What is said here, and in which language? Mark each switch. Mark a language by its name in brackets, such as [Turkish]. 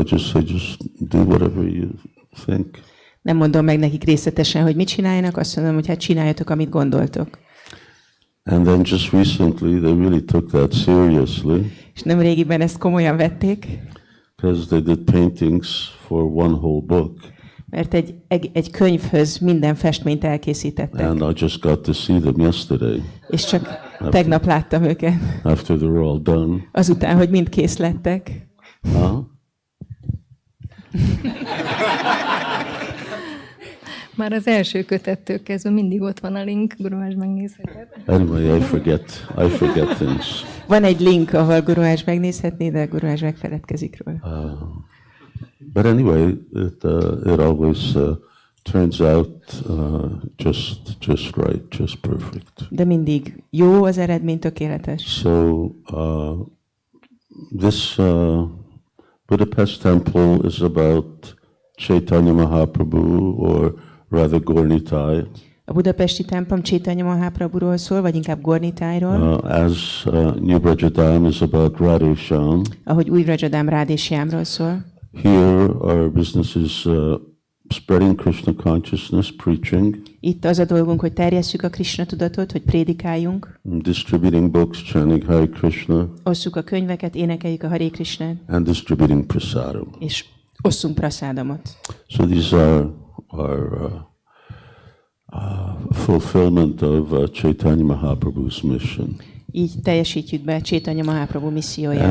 [English] I just say, just do whatever you think. [Hungarian] Nem mondom meg nekik részletesen, hogy mit csináljanak, azt mondom, hogy hát csináljatok, amit gondoltok. [English] And then just recently they really took that seriously. [Hungarian] És nem régiben ezt komolyan vették. [English] Because they did paintings for one whole book. [Hungarian] Mert egy könyvhöz minden festményt elkészítettek. [English] And I just got to see them yesterday. [Hungarian] És csak tegnap láttam őket. [English] After they're all done. [Hungarian] Azután, hogy mind kész lettek. Már az első kötettől kezdve mindig ott van a link, Guruás megnézheted. [English] Anyway, I forget things. [Hungarian] Van egy link, ahol Guruás megnézhetné, de Guruás megfeledkezik róla. [English] But anyway, it always turns out just right, just perfect. [Hungarian] De mindig jó az eredmény, tökéletes. [English] So this Budapest temple is about Chaitanya Mahaprabhu, or rather Gornitai. [Hungarian] A budapesti templom Chaitanya Mahaprabhuról szól, vagy inkább Gornitájról. [English] As New Brajadam is about Radhesham. [Hungarian] Ahogy új Rajadam Radheshyamról szól. [English] Here our business is spreading Krishna consciousness, preaching. [Hungarian] Itt az a dolgunk, hogy terjesszük a Krishna tudatot, hogy prédikáljunk. [English] Distributing books, chanting Hare Krishna. [Hungarian] Osszuk a könyveket, énekeljük a Hare Krishnát. [English] And distributing prasadam. [Hungarian] És osszunk prasádamot. [English] So these are our fulfillment of Chaitanya Mahaprabhu's mission. [Hungarian] Így teljesítjük be Chaitanya Mahaprabhu misszióját.